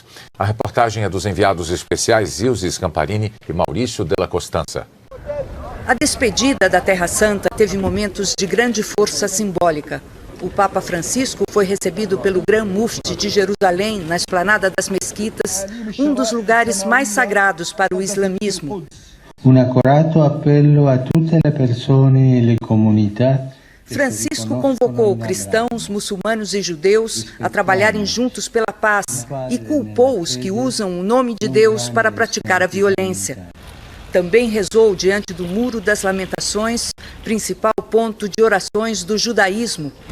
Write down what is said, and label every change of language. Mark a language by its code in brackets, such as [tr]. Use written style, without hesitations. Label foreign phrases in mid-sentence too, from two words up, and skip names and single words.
[pt] A reportagem é dos enviados especiais Ilse Scamparini e Maurício Della Costanza. A despedida da Terra Santa teve momentos de grande força simbólica. O Papa Francisco foi recebido pelo Gran Mufti de Jerusalém, na esplanada das mesquitas, um dos lugares mais sagrados para o islamismo. [it] Un accorato appello a tutte le persone e le comunità. [pt] Francisco convocou cristãos, muçulmanos e judeus a trabalharem juntos pela paz e culpou os que usam o nome de Deus para praticar a violência. Também rezou diante do Muro das Lamentações, principal ponto de orações do judaísmo.